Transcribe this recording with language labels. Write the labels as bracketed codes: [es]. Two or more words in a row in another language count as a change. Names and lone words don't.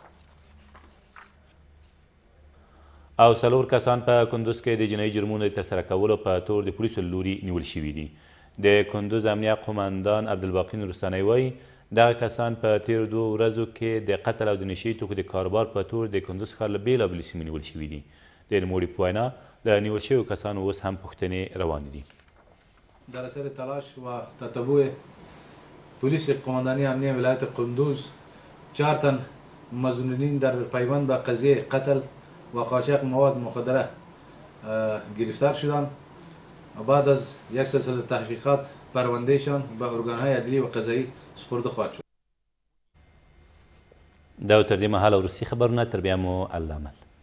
[ps] او 4 کسان په کندوز کې د جنایي جرمونو د ترسره کولو په تور د پولیسو له لوري نیول شوي دي. د کندوز امنیه قمندان عبدالباقي نورستانۍ وایي دغه کسان په تېرو 2 ورځو کې د قتل او د نشه یي توکو د کاروبار په تور د کندوز ښار له بېلابېلو سیمو نیول شوي دي. د نوموړي په وینا له نیول شویو کسانو اوس هم پوښتنې روانې دي. [fa] در اثر تلاش و تتبع پلیس قماندانی امنیه ولایت قندوز 4 تن مظنونین در پیوند به قضیه قتل و قاچاق مواد مخدره گرفتار شدند و بعد از یک سلسله تحقیقات پروندهشان به ارگانهای عدلی و قضایی سپرده خواهد شد. [ps] دا تر دې مهاله وروستي خبرونه تر بیا مو الله امان.